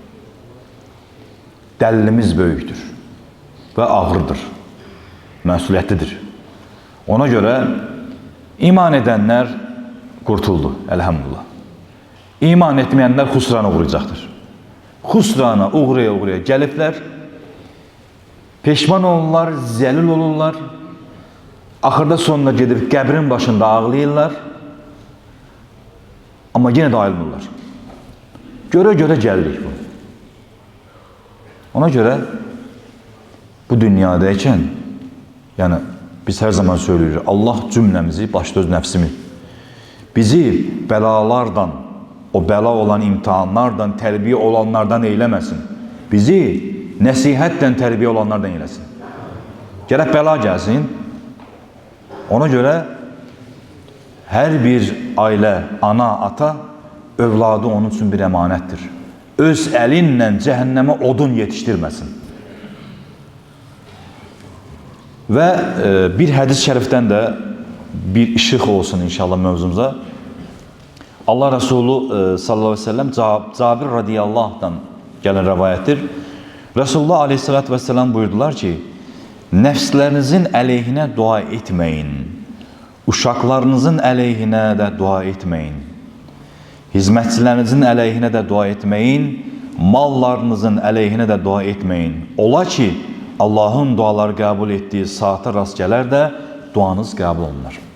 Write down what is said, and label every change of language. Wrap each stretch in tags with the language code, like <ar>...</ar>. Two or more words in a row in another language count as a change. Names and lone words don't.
<az>Dəlilimiz böyüktür ve ağırdır, məsuliyyətlidir.</az> <tr>Ona göre iman edenler kurtuldu elhamdülillah. İman etmeyenler husrana uğrayacaktır.</tr> <az>Husrana uğraya gəliblər. Peşman olurlar, zəlil olurlar. Axırda sonuna gedib qəbrin başında ağlayırlar. Amma yenə də ayrılmırlar. Görə gəldik bunu.</az> <tr>Ona görə bu dünyadayken, yani biz her zaman söylüyoruz, Allah cümlemizi, başta öz nəfsimi, bizi belalardan, o bela olan imtihanlardan, terbiye olanlardan eylemesin.</tr> <az>Bizi nəsihətlə tərbiyə olanlardan eləsin. Gərək bəla gəlsin. Ona görə hər bir ailə, ana, ata övladı onun üçün bir əmanətdir. Öz əlinlə cəhənnəmə odun yetişdirməsin. Və bir hədis şərifdən də bir işıq olsun inşallah mövzumuza. Allah Resulü</az> <ar>صلى الله عليه وسلم</ar> <az>Cabir radiyallahdan gələn rəvayətdir. Resulullah</az> <ar>عليه الصلاة والسلام</ar> <az>buyurdular ki, nəfslərinizin əleyhinə dua etməyin, uşaqlarınızın əleyhinə də dua etməyin, hizmətçilərinizin əleyhinə də dua etməyin, mallarınızın əleyhinə də dua etməyin. Ola ki, Allahın duaları qəbul etdiyi saata rast gələr də duanız qəbul olunur.</az>